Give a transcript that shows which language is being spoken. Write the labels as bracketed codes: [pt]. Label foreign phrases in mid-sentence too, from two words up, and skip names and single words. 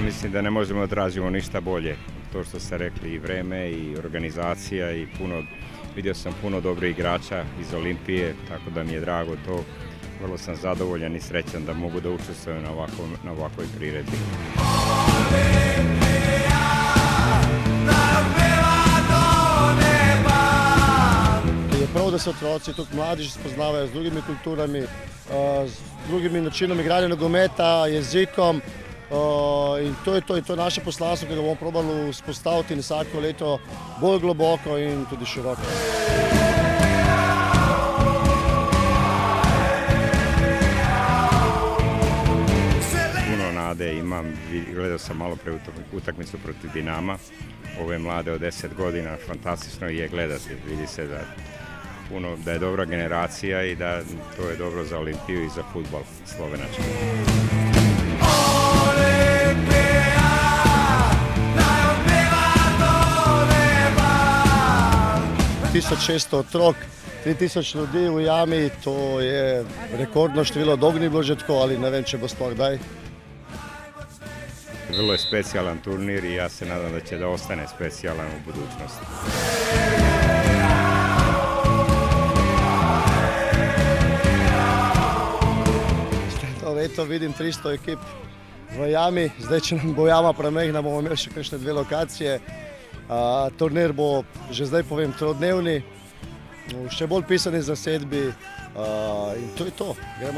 [sr] mislim da ne možemo da tražimo ništa bolje. To što ste rekli, i vreme i organizacija i vidio sam puno dobrih igrača iz Olimpije, tako da mi je drago to. Vrlo sam zadovoljan i srećan da mogu da učestvujem na ovakvoj priredbi. [sl] Je prav, da se otroci, tudi mladi, spoznavajo z drugimi kulturami, z drugimi načinom igranja nogometa, jezikom. In to je to, in to je naše poslanstvo, ki ga bomo probali vzpostaviti in vsako leto bolj globoko in tudi široko. [sr] Puno nade imam, gledao sam malo pre utakmicu protiv Dinama, ove mlade od 10 godina, fantastično je gledati, vidi se da je dobra generacija i da to je dobro za Olimpiju i za fudbal slovenački. [sl] 1600 otrok, 3000 ljudi u jami, to je rekordno število, dolgo ni bilo že tako, ali ne vem, če bo sploh kdaj. [sr] Vrlo je specijalan turnir i ja se nadam da će da ostane specijalan u budućnosti. [sl] Leto vidim 300 ekip v jami, zdaj če nam bo jama premehna, bomo imeli še kakšne 2 lokacije. Turnir bo, že zdaj povem, 3-dnevni, še bolj pisani zasedbi in to je to.